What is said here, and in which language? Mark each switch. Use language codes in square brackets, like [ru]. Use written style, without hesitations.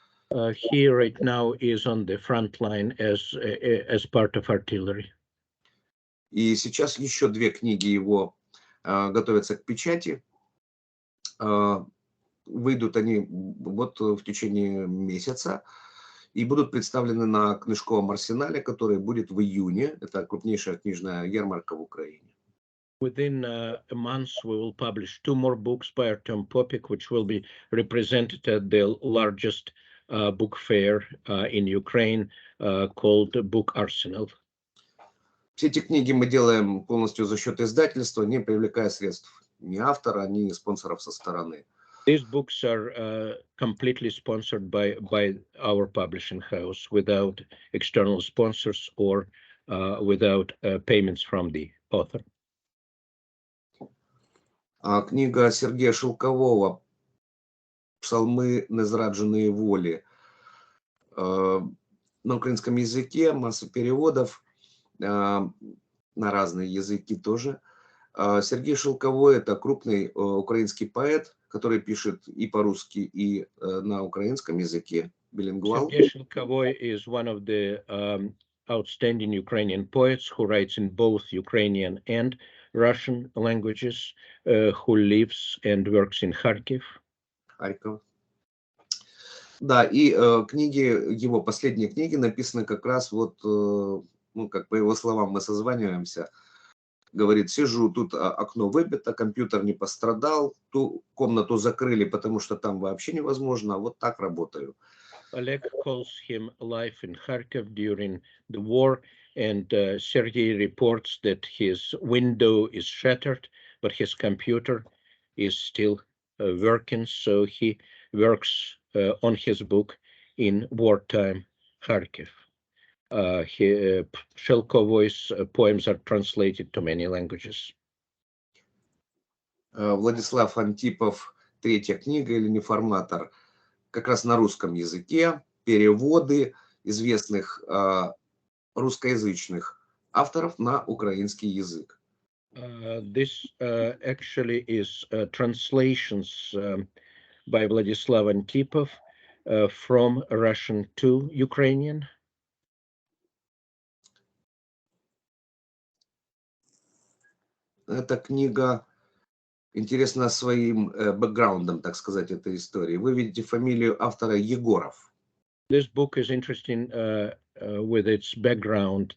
[en] He right now is on the front line as part of artillery. [ru] И сейчас еще две книги его готовятся к печати. Выйдут они вот в течение месяца и будут представлены на книжковом арсенале, который будет в июне. Это крупнейшая книжная ярмарка в Украине. [en] Within a month, we will publish 2 more books by Artem Popik, which will be represented at the largest book fair in Ukraine called Book Arsenal. [ru] Все эти книги мы делаем полностью за счет издательства, не привлекая средств ни автора, ни спонсоров со стороны. [en] These books are completely sponsored by our publishing house without external sponsors or without payments from the author. [ru] Книга Сергея Шелкового «Псалмы незрадженої волі» на украинском языке, масса переводов на разные языки тоже. Сергей Шелковой – это крупный украинский поэт, который пишет и по-русски, и на украинском языке, билингвал. [en] Sergei Shelkovoi is one of the outstanding Ukrainian poets who writes in both Ukrainian and Russian languages, who lives and works in Kharkiv. [ru] Харьков. Да, и книги, его последние книги написаны как раз вот, ну, как по его словам мы созваниваемся, говорит, сижу, тут окно выбито, компьютер не пострадал, ту комнату закрыли, потому что там вообще невозможно, вот так работаю. [en] Oleg calls him live in Kharkiv during the war, and Sergei reports that his window is shattered, but his computer is still working, so he works on his book in wartime Kharkiv. Shelkovoy's poems are translated to many languages. [ru] Владислав Антипов, третья книга или неформатор, как раз на русском языке, переводы известных русскоязычных авторов на украинский язык. [en] This actually is translations by Vladislav Antipov from Russian to Ukrainian. [ru] Эта книга интересна своим бэкграундом, так сказать, этой истории. Вы видите фамилию автора Егоров. [en] This book is interesting with its background.